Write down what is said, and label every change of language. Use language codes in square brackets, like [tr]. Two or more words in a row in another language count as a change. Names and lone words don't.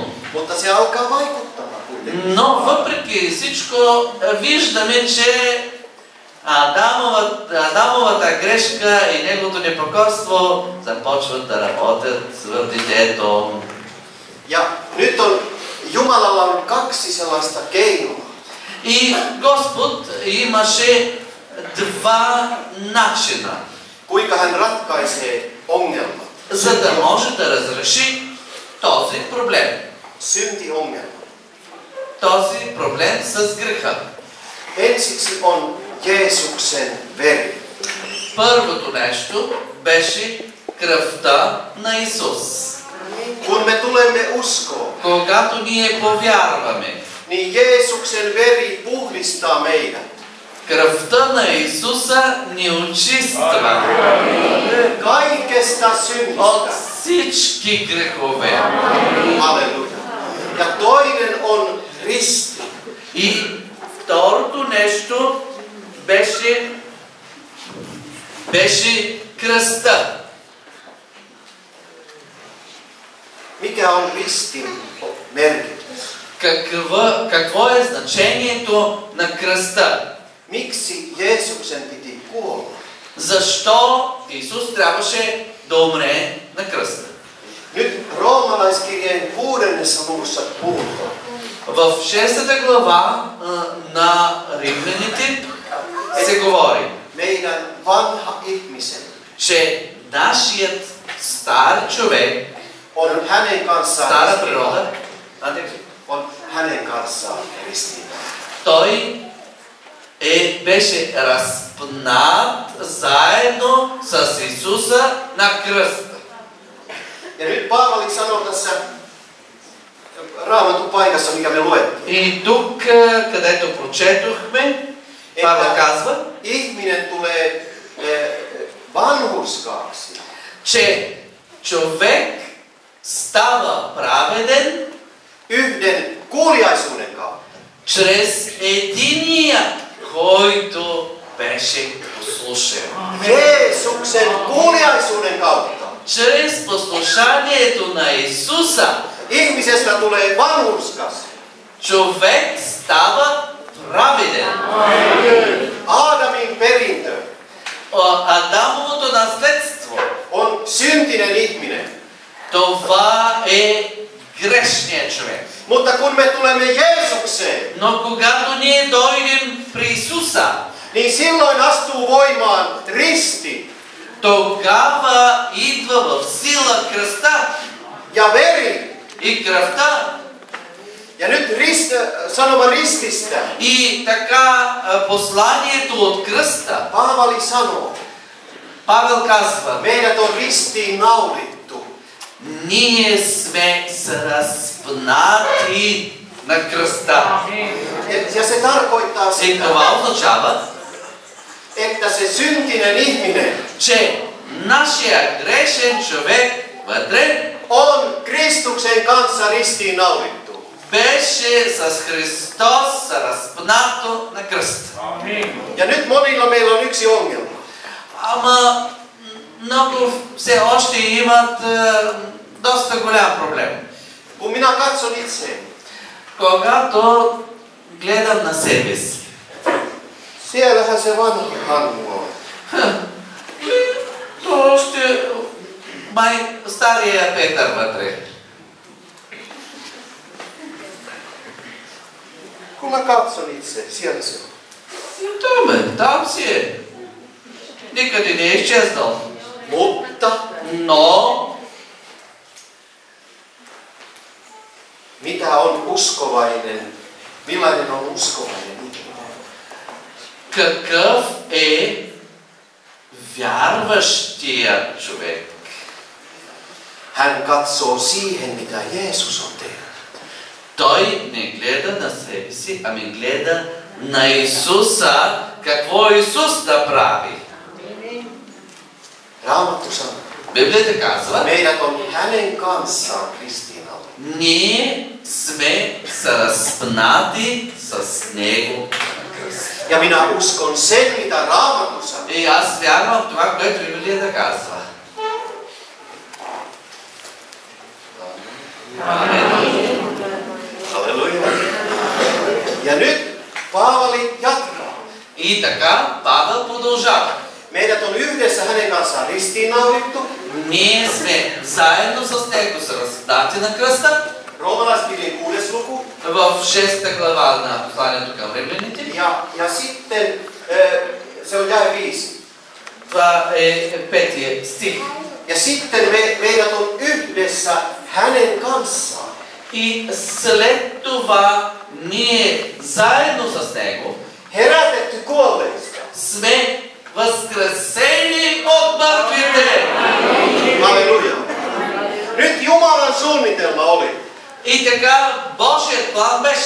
[fi] Mutta se alkaa vaikuttamaan kuitenkin. [bg] Но въпреки всичко виждаме, че Адамовата грешка и неговото непокорство започват да работят в детето. [fi] Ja nyt on Jumalalla on kaksi sellaista keinoa. [bg] И Господ имаше два начина, [fi] Kuinka hän ratkaisee ongelmat. [bg] за да може да разреши този проблем. [fi] Syntiongelma. [bg] Този проблем с греха. [fi] Ensiksi on Jeesuksen veri. [bg] Първото нещо беше кръвта на Исус. [fi] Kun me tulemme uskoon, [bg] Когато ние повярваме, [fi] niin Jeesuksen veri puhdistaa meidät. [bg] кръвта на Исуса ни очиства [fi] Kaikesta [bg] от [fi] synnistä. [bg] всички грехове. [fi] Halleluja. Ja toinen on risti. [bg] И второто нещо беше кръста. [fi] Mikä on ristin merkitys? [bg] Какво е значението на кръста? [fi] Miksi Jeesuksen piti kuolla? [bg] Защо Исус трябваше да умре на кръста? [fi] Nyt roomalaiskirjeen 6. luvussa puhutaan. [bg] В 6 глава на Римляните се говори, [fi] Meidän vanha ihmisemme [bg] че нашият стар човек, [fi] on hänen kanssaan [bg] стара природа, [fi] on hänen kanssaan ristiin. [bg] той беше разпнат заедно с Исуса на кръста. [fi] Ja nyt Paavali sanoo tässä Raamatun paikassa, mikä me luettiin. [bg] И тук, където прочетохме, Павел казва, [fi] ihminen tulee vanhurskaaksi. [bg] че човек става праведен [fi] Yhden kuuliaisuuden kautta. [bg] чрез единия, който беше послушен. [fi] Jeesuksen kuuliaisuuden kautta. [bg] Чрез послушанието на Исуса, [fi] Ihmisestä tulee vanhurskas. [bg] човек става праведен. [fi] Aadamin perintö [bg] Адамовото наследство, [fi] on syntinen ihminen. [bg] това е грешният човек. [fi] Mutta kun me tulemme Jeesukseen, [bg] Но когато ние дойдем при Исуса, [fi] niin silloin astuu voimaan risti. [bg] тогава идва в сила кръста [fi] ja veri. [bg] и кръвта. [fi] Ja nyt sanoma rististä. [bg] И така посланието от кръста. [fi] Paavali sanoo, [bg] Павел казва, [fi] meidät on ristiin naulittu. [bg] ние сме разпнати на кръста. [fi] Ja se tarkoittaa [bg] И [fi] sitä, [bg] това означава, [fi] että se syntinen ihminen [bg] че нашия грешен човек вътре [fi] on Kristuksen kanssa ristiin naulittu. [bg] беше с Христос разпнато на кръста. [fi] Ja nyt monilla meillä on yksi ongelma. [bg] Ама много все още имат доста голям проблем. [fi] Kun minä katson itseeni, [bg] Когато гледам на себе си, [fi] siellähän se vanha Hannu on. [bg] то още май стария Петър вътре. [fi] Kun mä katson itse, siellä se on. [bg] Там си е. Никъде не е изчезнал. [fi] Mutta [bg] Но [fi] mitä on uskovainen? Millainen on uskovainen ihminen? [bg] какъв е вярващия човек? [fi] Hän katsoo siihen, mitä Jeesus on tehnyt. [bg] Той не гледа на себе си, ами гледа на Исуса, какво Исус да прави. [fi] Raamattu sanoo, [bg] Библията казва, [fi] meidät on hänen kanssaan ristiinnaulittu. [bg] ние сме са разпнати с Него на кръст. [fi] Ja minä uskon sen, mitä Raamattu sanoo. [bg] И аз вярвам в това, което Библията казва. [fi] Halleluja. Ja nyt Paavali jatkaa. [bg] И така Павел продължава. [fi] Meidät on yhdessä hänen kanssaan ristiinnaulittu. [bg] Ние сме заедно с Него са разпнати на кръста. [fi] Roomalaiskirjeen 6. luku. [bg] В 6 глава на посланието към римляните. [fi] Ja sitten se on jae 5. [bg] Това е 5 стих. [fi] Ja sitten meidät on yhdessä hänen kanssaan. [bg] И след това ние заедно с Него [fi] Herätetty kuolleista. [bg] сме възкресени от мъртвите. [fi] Halleluja. Nyt Jumalan suunnitelma oli. [bg] И така Божият план беше.